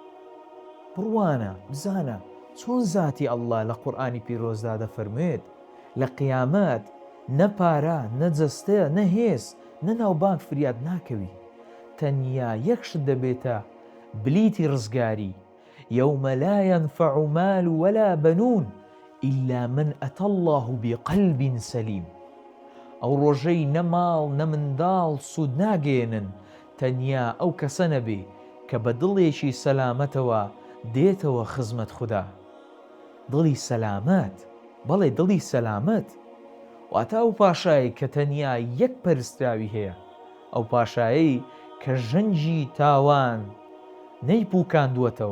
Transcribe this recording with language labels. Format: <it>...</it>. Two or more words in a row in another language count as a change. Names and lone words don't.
<ckb>بڕوانە بزانە چۆن زاتی ئەڵڵا لە قورئانی پیرۆزدا دەفەرمێت لە قیامەت نە پارە، نە جەستە، نە هێز، نە ناوبانگ فریاد ناکەوی. تەنیا یەکشت دەبێتە بلیتی ڕزگاری.</ckb> <ar>یەومە لا ينفع مال ولا بنون إلا من أتى الله بقلب سليم.</ar> <ckb>ئەو ڕۆژەی نە ماڵ نە منداڵ سوود ناگێنن، تەنیا ئەو کەسە نەبێ کە بە دڵێکی سەلامەتەوە دێتەوە خزمەت خوددا. دڵی سەلامەت، بەڵێ دڵی سەلامەت، واتە ئەو پاشایی کە تەنیا یەک پەرستراوی هەیە، ئەو پاشایی کە ژەنجی تاوان نەیپووکاندووەتەوە.</ckb>